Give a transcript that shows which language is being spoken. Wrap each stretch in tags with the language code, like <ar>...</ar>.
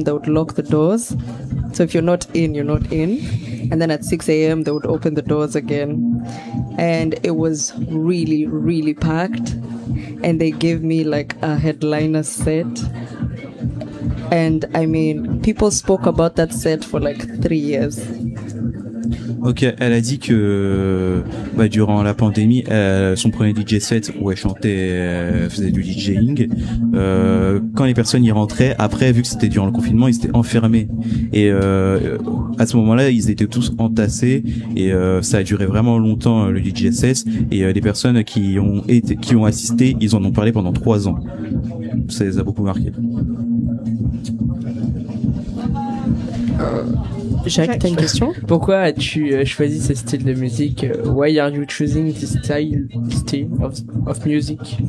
<en>they would lock the doors. So if you're not in, you're not in. And then at 6 a.m. they would open the doors again. And it was really, really packed. And they gave me like a headliner set. And I mean, people spoke about that set for like 3 years.</en> <fr>Ok, elle a dit que bah, durant la pandémie, son premier DJ set où elle chantait, faisait du DJing, quand les personnes y rentraient, après, vu que c'était durant le confinement, ils étaient enfermés. Et à ce moment-là, ils étaient tous entassés et ça a duré vraiment longtemps le DJ set. Et les personnes qui ont assisté, ils en ont parlé pendant 3 ans. Ça les a beaucoup marqués. Jacques, t'as une question? Pourquoi as-tu choisi ce style de musique?</fr> <en>Why are you choosing this style of music?</en>